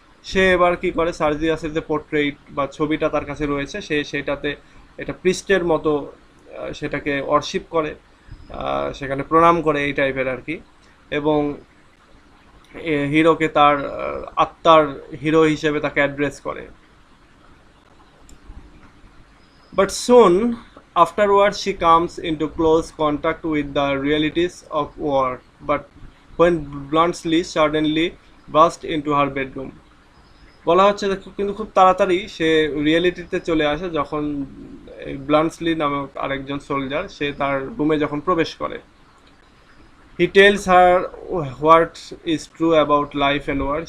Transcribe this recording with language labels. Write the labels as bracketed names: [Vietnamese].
[Bangla] সে এবার কি করে, সার্জিয়াসের যে পোর্ট্রেইট বা ছবিটা তার কাছে রয়েছে, সে সেটাতে এটা প্রিস্টের মতো সেটাকে ওয়ারশিপ করে, সেখানে প্রণাম করে এই টাইপের আর কি। এবং হিরোকে তার আত্মার হিরো হিসেবে তাকে অ্যাড্রেস করে। [English] But soon afterwards, she comes into close contact with the realities of war. But when Bluntschli suddenly burst into her bedroom, [Bangla] বলা হচ্ছে যে কিন্তু খুব তাড়াতাড়ি সে রিয়েলিটিতে চলে আসে যখন ব্লান্টসলি নামক আরেকজন সোলজার সে তার রুমে যখন প্রবেশ করে। [English] He tells her what is true about life and war.